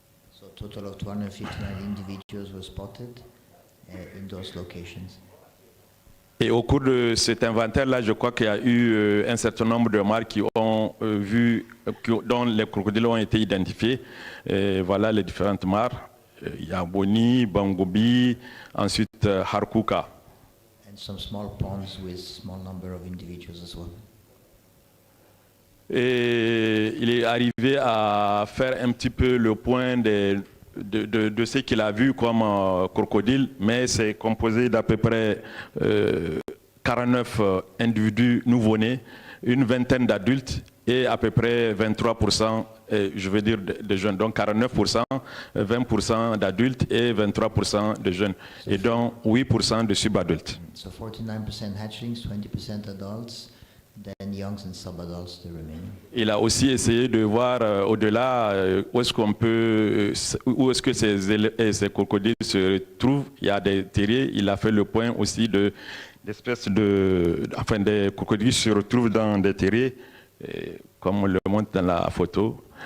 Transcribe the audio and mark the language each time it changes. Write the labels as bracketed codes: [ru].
[en] So a total of 259 individuals were spotted in those locations. [fr] Et au cours de cet inventaire-là, je crois qu'il y a eu un certain nombre de mares qui ont dont les crocodiles ont été identifiés. Et voilà les différentes mares. Il y a Boni, Bangobi, ensuite Harkuka. [en] And And some small ponds with small number of individuals as well. [fr] Et il est arrivé à faire un petit peu le point de ce qu'il a vu comme crocodile, mais c'est composé d'à peu près 49 individus nouveau-nés, une vingtaine d'adultes et à peu près 23%, je veux dire, de jeunes. Donc 49%, 20% d'adultes et 23% de jeunes. Et donc 8% de subadultes. [en] So 49% hatchlings, 20% adults, then youngs and subadults the remaining. [fr] Il a aussi essayé de voir au-delà où est-ce qu'on peut, où est-ce que ces crocodiles se trouvent. Il y a des terriers. Il a fait le point aussi d'espèces enfin des crocodiles se retrouvent dans des terriers, comme on le montre dans la photo.